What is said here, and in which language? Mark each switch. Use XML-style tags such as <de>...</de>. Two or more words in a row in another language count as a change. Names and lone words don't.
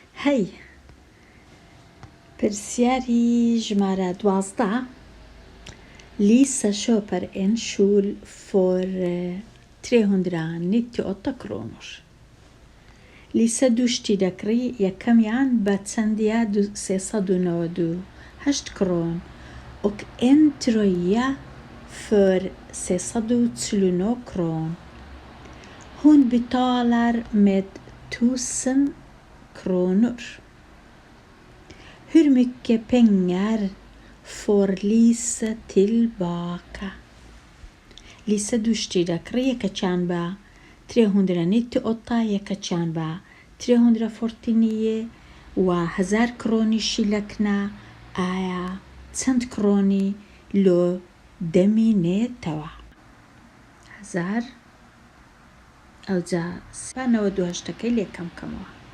<ckb>هەی پرسیاری ژمارە 12</ckb> <sv>Lisa köper en kjol för 398 kronor.</sv> <ckb>Lisa دوشتی دەکڕی یەکەمیان بە چەندە 398</ckb> <sv>kron och en tröja för 349 kron. Hon betalar med 1000 kronor. Hur mycket pengar får Lisa tillbaka?</sv> <ckb>Lisa دوشتی دەکڕی یەکەچیان بە 398 یەکەچیان بە 349 و 1000 کرۆنیشی لەکنە ئایا چەند کرۆنی لۆ دەمینێتەوە؟ 1000 ئەوجا 98ەکەی لێکەم کەمەوە.</ckb>